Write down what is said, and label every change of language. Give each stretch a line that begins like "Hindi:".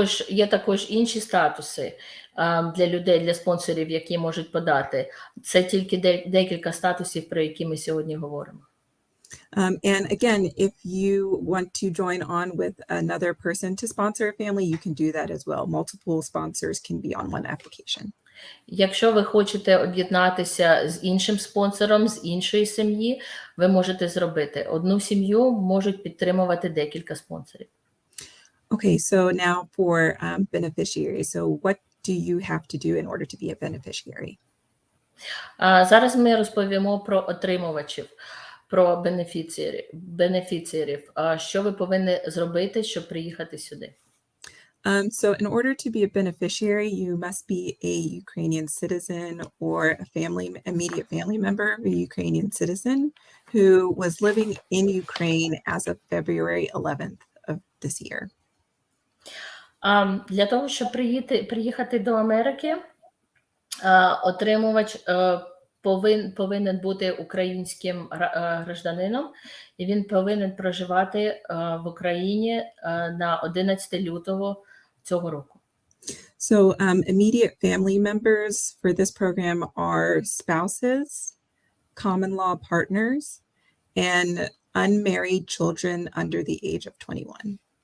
Ukrainian: Є також інші статуси для людей, для спонсорів, які можуть подати. Це тільки декілька статусів, про які ми сьогодні говоримо.
English: And again, if you want to join on with another person to sponsor a family, you can do that as well. Multiple sponsors can be on one application.
Ukrainian: Якщо ви хочете об'єднатися з іншим спонсором, з іншої сім'ї, ви можете зробити. Одну сім'ю можуть підтримувати декілька спонсорів.
English: Okay, so now for beneficiaries. So what do you have to do in order to be a beneficiary?
Ukrainian: Зараз ми розповімо про отримувачів, про бенефіціарів. Що ви повинні зробити, щоб приїхати сюди?
English: So in order to be a beneficiary, you must be a Ukrainian citizen or immediate family member of a Ukrainian citizen who was living in Ukraine as of February 11th of this year.
Ukrainian: Для того, щоб приїхати до Америки, отримувач повинен бути українським гражданином, і він повинен проживати в Україні на 11 лютого цього року.
English: So immediate family members for this program are spouses, common law partners, and unmarried children under the age of 21.